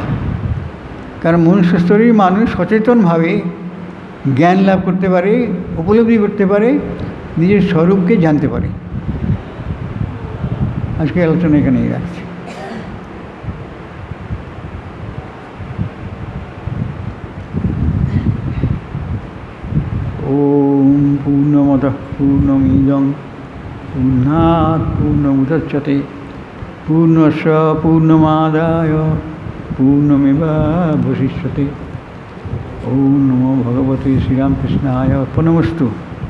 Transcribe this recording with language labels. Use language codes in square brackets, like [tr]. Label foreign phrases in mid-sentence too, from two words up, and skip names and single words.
[bn] কারণ মনুষ্য স্তরেই মানুষ সচেতনভাবে জ্ঞান লাভ করতে পারে, উপলব্ধি করতে পারে, নিজের স্বরূপকে জানতে পারে। আজকে আলোচনা এখানেই রাখছি। [sa] ওম পূর্ণমদঃ পূর্ণমিদং পূর্ণাৎ পূর্ণমুদচ্যতে পূর্ণস্য পূর্ণমাদায় পূর্ণমেবাবশিষ্যতে। ওম নমো ভগবতে শ্রীরামকৃষ্ণায় অর্পণমস্তু।